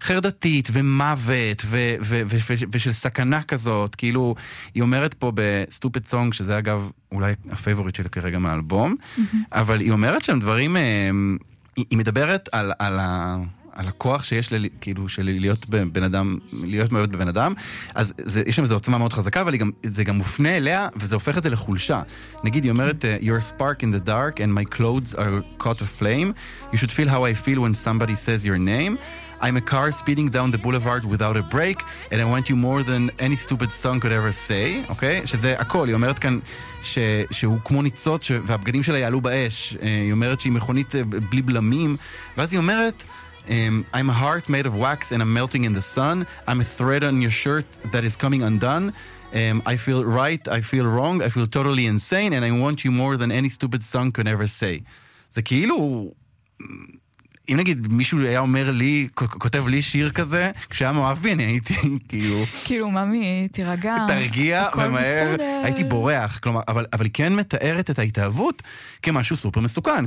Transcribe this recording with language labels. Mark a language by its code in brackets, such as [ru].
[he] חרדתית, ומוות, ושל סכנה כזאת, כאילו, היא אומרת פה ב-Stupid Song, שזה אגב אולי הפייבוריט שלי כרגע מהאלבום, אבל היא אומרת שם דברים, היא מדברת על, על ה... על הכוח שיש לי, כאילו, של להיות בבן אדם, להיות מאוהבת בבן אדם, אז זה, יש שם איזו עוצמה מאוד חזקה, אבל גם, זה גם מופנה אליה, וזה הופך את זה לחולשה. נגיד, היא אומרת, [en] "Your spark in the dark and my clothes are caught a flame. You should feel how I feel when somebody says your name. I'm a car speeding down the boulevard without a break, and I want you more than any stupid song could ever say." [he] אוקיי? שזה הכל. היא אומרת כאן ש, שהוא כמו ניצות, ש, והבגדים שלה יעלו באש. היא אומרת שהיא מכונית בלי בלמים, ואז היא אומרת, [en] I'm a heart made of wax and I'm melting in the sun. I'm a thread on your shirt that is coming undone. I feel right, I feel wrong, I feel totally insane, and I want you more than any stupid song could ever say. [he] זה כאילו, אם נגיד מישהו היה אומר לי, כותב לי שיר כזה, כשהיה מאוהב בי, אני הייתי כאילו... כאילו, ממי, תירגע. תרגיע, ומהר, הייתי בורח. כלומר, אבל היא כן מתארת את ההתאהבות כמשהו סופר מסוכן.